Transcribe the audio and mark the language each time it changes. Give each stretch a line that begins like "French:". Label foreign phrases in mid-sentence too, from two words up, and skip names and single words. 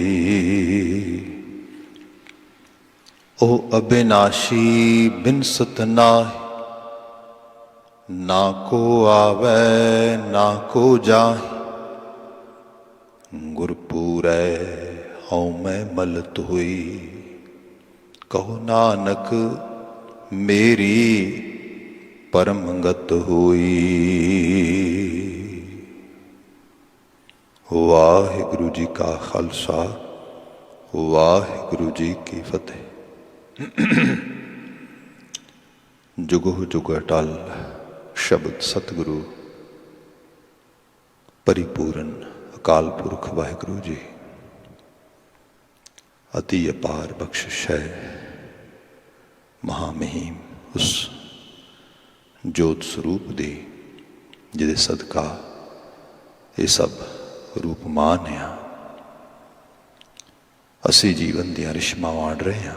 Punjabi: ਓ ਅਬਿਨਾਸ਼ੀ ਬਿਨਸਤ ਨਾਹਿ, ਨਾ ਕੋ ਆਵੈ ਨਾ ਕੋ ਜਾਹਿ। ਗੁਰਪੂਰੈ ਹਉ ਮੈਂ ਮਲ ਧੋਈ, ਕਹੁ ਨਾਨਕ ਮੇਰੀ ਪਰਮ ਗਤ ਹੋਈ। ਵਾਹਿਗੁਰੂ ਜੀ ਕਾ ਖ਼ਾਲਸਾ, ਵਾਹਿਗੁਰੂ ਜੀ ਕੀ ਫ਼ਤਿਹ। ਜੁਗੋ ਜੁਗ ਅਟੱਲ ਸ਼ਬਦ ਸਤਿਗੁਰੂ ਪਰਿਪੂਰਨ ਅਕਾਲ ਪੁਰਖ ਵਾਹਿਗੁਰੂ ਜੀ ਅਤਿ ਅਪਾਰ ਬਖ਼ਸ਼ਿਸ਼ ਹੈ। ਮਹਾਂਮਹਿਮ ਉਸ ਜੋਤ ਸਰੂਪ ਦੀ ਜਿਹਦੇ ਸਦਕਾ ਇਹ ਸਭ ਰੂਪਮਾਨ ਆ। ਅਸੀਂ ਜੀਵਨ ਦੀਆਂ ਰਿਸ਼ਮਾਂ ਵੰਡ ਰਹੇ ਹਾਂ।